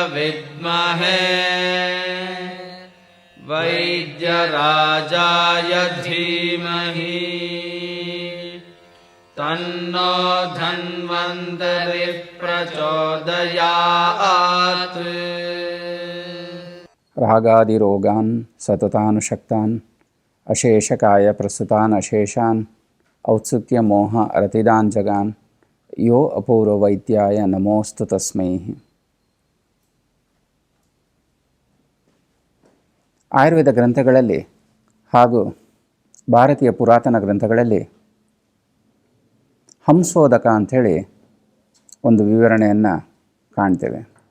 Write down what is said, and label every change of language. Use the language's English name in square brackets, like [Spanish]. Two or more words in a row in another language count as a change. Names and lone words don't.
[Sanskrit] विद्महे वैद्यराजाय धीमहि तन्नो धन्वन्तरिः प्रचोदयात्। रागादिरोगान् सततानुशक्तान् अशेषकाय प्रसुतान् अशेषान् औत्सुक्य मोह रतिदान् जगान् यो अपूर्ववैद्याय नमोऽस्तु तस्मै। [Kannada] ಆಯುರ್ವೇದ ಗ್ರಂಥಗಳಲ್ಲಿ ಹಾಗೂ ಭಾರತೀಯ ಪುರಾತನ ಗ್ರಂಥಗಳಲ್ಲಿ ಹಂಸೋದಕ ಅಂಥೇಳಿ ಒಂದು ವಿವರಣೆಯನ್ನು ಕಾಣ್ತೇವೆ.